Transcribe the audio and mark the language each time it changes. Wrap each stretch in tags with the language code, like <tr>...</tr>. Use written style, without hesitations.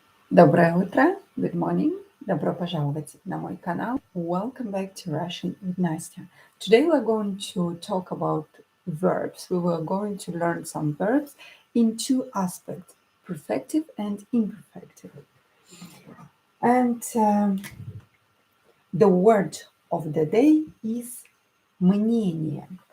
<ru>Доброе утро,</ru> <en>good morning.</en> <ru>Добро пожаловать на мой канал.</ru> <en>Welcome back to Russian with Nastya. Today we're going to talk about verbs. We were going to learn some verbs in two aspects, perfective and imperfective. And the word of the day is мнение.</en>